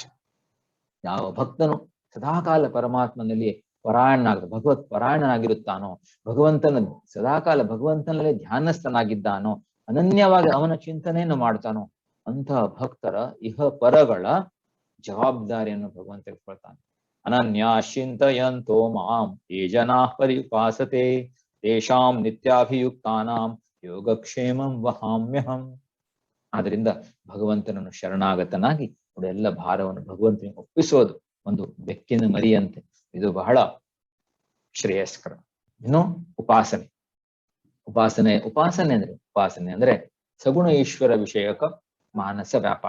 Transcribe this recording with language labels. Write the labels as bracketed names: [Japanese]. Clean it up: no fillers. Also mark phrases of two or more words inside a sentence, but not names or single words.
[Kannada] ಯಾವ ಭಕ್ತನು ಸದಾಕಾಲ ಪರಮಾತ್ಮನಲ್ಲಿ ಭಗವತ್ ಪರಾಯಣನಾಗಿರುತ್ತಾನೋ, ಸದಾಕಾಲ ಭಗವಂತನಲ್ಲೇ ಧ್ಯಾನಸ್ಥನಾಗಿದ್ದಾನೋ, ಅನನ್ಯವಾಗಿ ಅವನ ಚಿಂತನೆಯನ್ನು ಮಾಡ್ತಾನೋ, ಅಂತಹ ಭಕ್ತರ ಇಹ ಪರಗಳ ಜವಾಬ್ದಾರಿಯನ್ನು ಭಗವಂತ ತೆಗೆದುಕೊಳ್ತಾನೆ. [Sanskrit] ಅನನ್ಯಾ ಚಿಂತಯಂತೋ ಮಾಂ ಯೇ ಜನಾ ಪರಿಪಾಸತೆ ತೇಷಾಂ ನಿತ್ಯಾಭಿಯುಕ್ತಾನಾಂ ಯೋಗಕ್ಷೇಮಂ ವಹಾಮ್ಯಹಂ. [Kannada] ಆದ್ರಿಂದ ಭಗವಂತನನ್ನು ಶರಣಾಗತನಾಗಿ ಎಲ್ಲ ಭಾರವನ್ನು ಭಗವಂತನಿಗೆ ಒಪ್ಪಿಸೋದು ಒಂದು ಬೆಕ್ಕಿನ ಮರಿಯಂತೆ. ಇದು ಬಹಳ ಶ್ರೇಯಸ್ಕರ. ಇನ್ನು ಉಪಾಸನೆ ಅಂದ್ರೆ ಸಗುಣ ಈಶ್ವರ ವಿಷಯಕ ಮಾನಸ ವ್ಯಾಪಾರ.